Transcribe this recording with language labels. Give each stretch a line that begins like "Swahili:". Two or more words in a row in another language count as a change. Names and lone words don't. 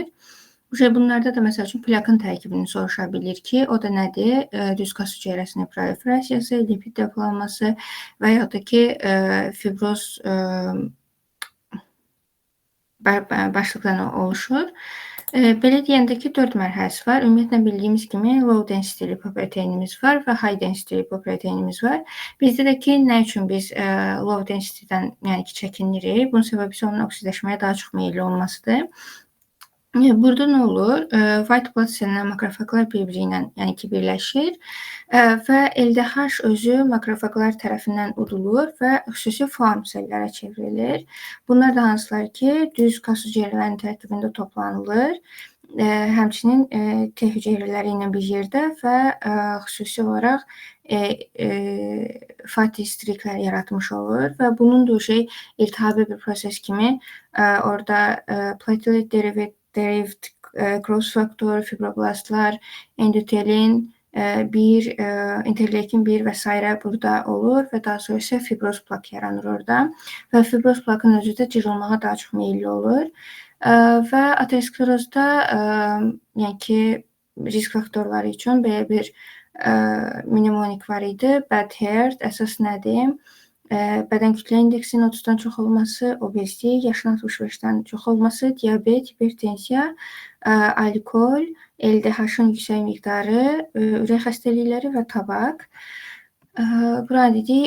Azerbaijani: Bunlarda da məsəl üçün plakın tərkibini soruşa bilir ki, o da nədir? Düz kas hüceyrəsinin proliferasiyası, lipid depolanması və yaxud da ki, fibroz başlıqdan oluşur. Belə deyəndə ki, 4 mərhələsi var. Ümumiyyətlə bildiyimiz kimi
English: low density lipoproteinimiz
Azerbaijani: var və
English: high density lipoproteinimiz
Azerbaijani: var. Bizdə də ki, nə üçün biz
English: low density-dən
Azerbaijani: yəni ki, çəkinirik? Bunun səbəbi isə onun oksidləşməyə daha çox meyilli olmasıdır. Burada nə olur?
English: White blood cell-lə
Azerbaijani: makrofaqlar bir-biri ilə yəni ki, birləşir və LDH özü makrofaqlar tərəfindən udulur və xüsusi
English: form sellərə
Azerbaijani: çevrilir. Bunlar da hansılar ki, düz kas hüceyrələrinin tərkibində toplanılır. Həmçinin T hüceyrələri ilə bir yerdə və xüsusi olaraq fatistriklər yaratmış olur və bunun da iltihabi bir proses kimi orada
English: platelet derived growth faktor,
Azerbaijani: fibroblastlar, endotelin, interleukin 1 və s. burada olur və daha sonra isə fibroz plak yaranır orada və fibroz plakın özü də cırılmağa daha çox meyilli olur və aterosklerozda yəni ki, risk faktorları üçün belə bir mnemonik var idi.
English: Bad heart
Azerbaijani: əsas nədir? Bədən kütlə indeksinin 30-dan çox olması, obezlik, yaşın 65-dən çox olması, diabet, hipertensiya, alkol, LDH-ın yüksək miqdarı, ürək xəstəlikləri və tabak. Bura dedik.